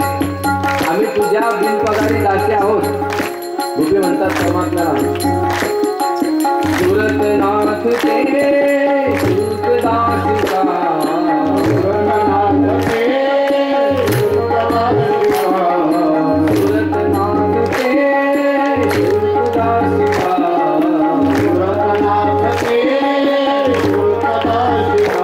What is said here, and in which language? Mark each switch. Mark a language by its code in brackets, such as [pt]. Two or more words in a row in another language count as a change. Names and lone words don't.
[mr] आम्ही तुझ्या बिनपगारी दासी आहोत. गोपी म्हणतात परमात्म्याला [hi] सुरतनाथ तेरे सुरतदासिका सुरतनाथ तेरे सुरतदासिका सुरतनाथ तेरे सुरतदासिका सुरतनाथ तेरे सुरतदासिका